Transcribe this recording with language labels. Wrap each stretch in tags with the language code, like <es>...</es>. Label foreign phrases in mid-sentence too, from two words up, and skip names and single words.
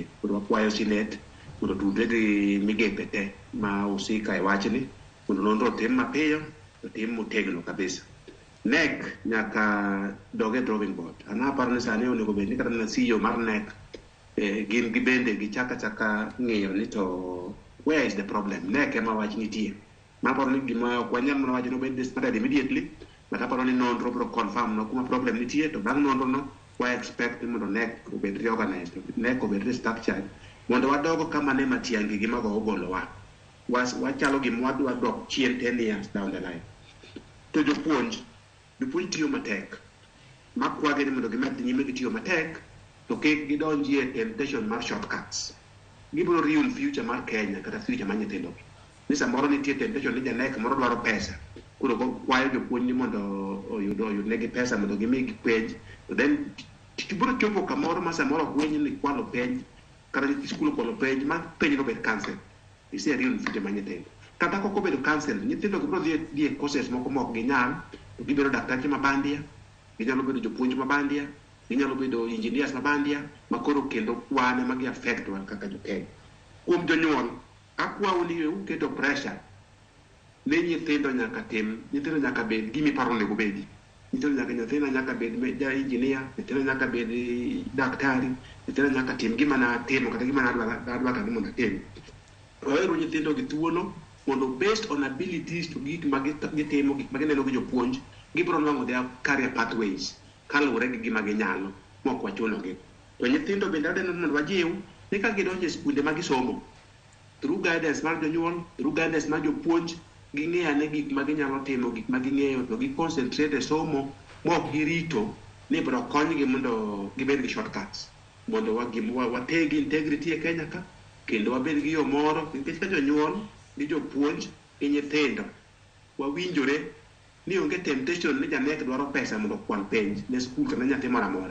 <luo>Koro wakwayo Sinet mondo tudre gi migepe te ma usika e wachni mondo nonro tim mapiyo to tim motegno kabisa. NEC nyaka doge</luo> <en>drawing board.</en> <luo>Aparo ni sani onego bed ni kata na CEO mar NEC gin gibende gichaka ng'eyo ni to</luo> <en>where is the problem.</en> <luo>NEC ema wach nitie. Aparo ni gima ok wanyal mana wacho no bed</luo> <en>started immediately, but</en> <luo>aparo ni nonro bro confirm no kuma problem nitie, to bang' nonro no wa expect mondo NEC obed reorganized, NEC obed restructured mondo wadogo kama ne matiangi gima go ogolo wachalo gima wadwa dok chien</luo> <en>10 years down the line.</en> <luo>To jopuonj tiyo matek, makwage ni mondo gimed nyime gitiyo matek, to kik gidonji e temptation mar shortcuts. Gibiro</luo> <en>ruin future</en> <luo>mar Kenya kata future mar nyithindo. Ni samoro nitie temptation ni janek moro dwaro pesa, koro kwayo jopuonj ni mondo oyud negi pesa mondo gimi penj, to then tibiro chopo kamoro ma samoro gwenyi ni kwalo penj kata skul kwalo penj ma penj no bed cancel. Ise</luo> <en>ruin future</en> <luo>mar nyithindo. Kata koko bedo cancel, nyithindo gibiro dhi e courses moko mok ginyal, to gibiro daktache mabandia, ginyalo bedo jopuonj mabandia, ginyalo bedo engineers mabandia, makoro kendo wane magi affect wan kaka jokenya. Kuom jonyuol, akwayo ni uketo pressure ne nyithindo nyaka bed gimi paro nego bedi. Nyithindo nyaka bed ja engineer, nyithindo nyaka bed daktari, nyithindo nyaka tim gima na timo kata gima na dwa ka gima na timo. Oero nyithindo gi thuolo mondo</luo> <en>based on abilities</en> <luo>to gik magitimo, gik magineno gi jopuonj, gibiro nwang'o</luo> <en>their career pathways</en> <luo>kaluwore gi gima ginyalo mok wachunogi. To nyithindo bende adeno mondo wajiw ni ka gidonjo e skunde magisomo,</luo> <en>through guidance</en> <luo>mar jonyuol,</luo> <en>through guidance</en> <luo>mar jopuonj, ging'eyo ane gik maginyalo timo, gik maging'eyo, to gi concentrate e somo mok girito ni biro konygi mondo gibed gi shortcuts, mondo wategi integrity e Kenya ka, kendo wabed gi yo moro, nikech ka jonyuol gi jopuonj gi nyithindo wawinjore ni onge temptation ni janek dwaro pesa mondo kwal penj ne skul kana nyathi moro amora.</luo>